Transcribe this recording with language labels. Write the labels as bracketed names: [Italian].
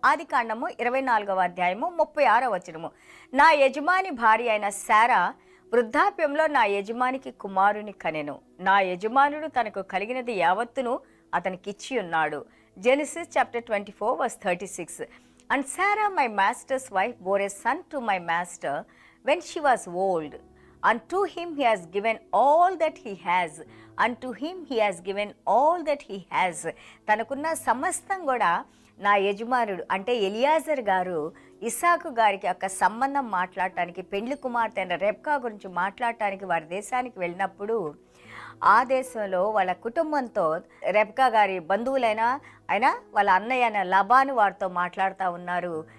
[Telugu] ఆదికాండము 24వ అధ్యాయము 36వ వచనము. నా యజమాని భార్య అయిన శారా వృద్ధాప్యంలో నా యజమానికి కుమారుని కనెను. నా యజమానుడు తనకు కలిగినది యావత్తును అతనికిచ్చి ఉన్నాడు. [English] Genesis chapter 24 verse 36. And Sarah my master's wife bore a son to my master when she was old. Unto him he has given all that he has. Unto him he has given all that he has. [Telugu] తనకున్న సమస్తం కూడా నా యజమానుడు అంటే Eliezer గారు ఇస్సాకు గారికి ఒక సంబంధం మాట్లాడటానికి, పెండ్లి కుమార్తె అయిన రెబ్కా గురించి మాట్లాడటానికి వారి దేశానికి వెళ్ళినప్పుడు ఆ దేశంలో వాళ్ళ కుటుంబంతో రెబ్కా గారి బంధువులైనా అయినా వాళ్ళ అన్నయ్య అయిన లబాను వారితో మాట్లాడుతూ ఉన్నారు.